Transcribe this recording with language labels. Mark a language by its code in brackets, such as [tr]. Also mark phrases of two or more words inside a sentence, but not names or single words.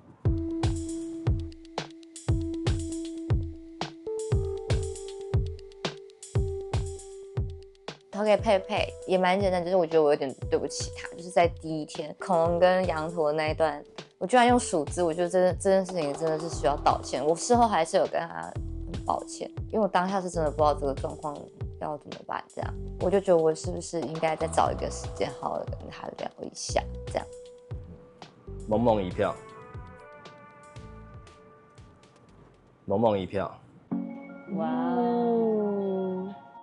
[zh] 投給佩佩也蠻簡單，就是我覺得我有點對不起他，就是在第一天恐龍跟羊駝的那一段，我居然用數字，我覺得这件事情真的是需要道歉。我事後還是有跟他很抱歉，因為我當下是真的不知道這個狀況要怎麼辦，這樣我就覺得我是不是應該再找一個時間好好的跟他聊一下，這樣。萌萌1票。萌萌1票。哇哦！